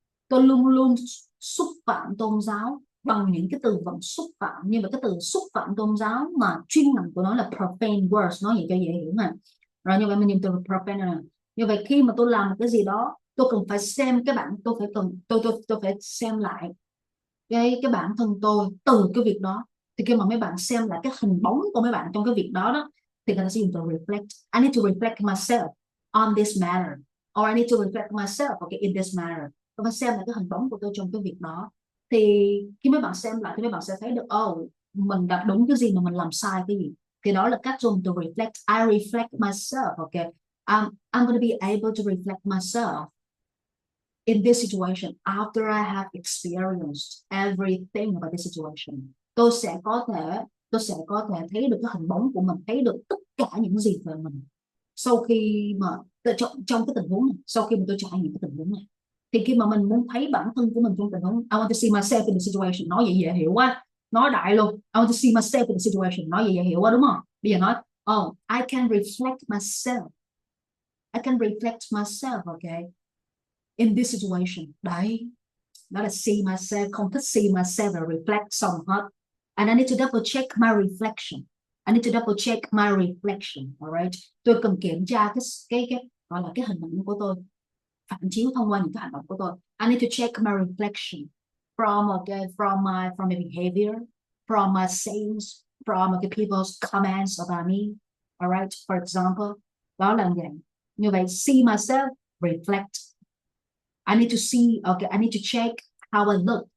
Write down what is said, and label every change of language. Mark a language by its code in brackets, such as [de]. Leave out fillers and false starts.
[vi] Tôi luôn luôn xúc phạm tôn giáo bằng những cái từ vựng xúc phạm, nhưng mà cái từ xúc phạm tôn giáo mà chuyên ngành của nó là profane words, nói vậy cho dễ hiểu mà. Rồi như vậy mình dùng từ profane này. Như vậy khi mà tôi làm một cái gì đó, tôi cần phải xem cái bản, tôi phải xem lại cái bản thân tôi từ cái việc đó. Thì khi mà mấy bạn xem lại cái hình bóng của mấy bạn trong cái việc đó đó, thì người ta sẽ dùng từ reflect. [en] I need to reflect myself on this matter, or I need to reflect myself okay, in this matter. [vi] Tôi phải xem lại cái hình bóng của tôi trong cái việc đó. Thì khi mấy bạn xem lại thì mấy bạn sẽ thấy được mình đã đúng cái gì mà mình làm sai cái gì. Thì đó là cách dùng từ reflect. [en] I reflect myself, okay. I'm going to be able to reflect myself in this situation after I have experienced everything about this situation. [vi] Tôi sẽ có thể thấy được cái hình bóng của mình, thấy được tất cả những gì về mình sau khi mà trong cái tình huống này, sau khi mà tôi trải nghiệm cái tình huống này. Thì khi mà mình muốn thấy bản thân của mình trong tình huống, [en] I want to see myself in the situation, [vi] nói vậy dễ hiểu quá, nói đại luôn. [en] I want to see myself in the situation, [vi] nói vậy dễ hiểu quá đúng không? Bây giờ nói [en] I can reflect myself, I can reflect myself, okay, in this situation. [vi] Đấy, đó là see myself, không thích see myself và reflect xong hết. [en] And I need to double check my reflection. I need to double check my reflection, alright. [vi] Tôi cần kiểm tra cái gọi là cái hình ảnh của tôi, phản chiếu thông qua những cái hành động của tôi. [en] I need to check my reflection from my behavior, from my sayings, from the people's comments about me, alright. For example, [vi] đó là vậy. Như vậy, see myself, reflect. [en] I need to see, okay, I need to check how I look.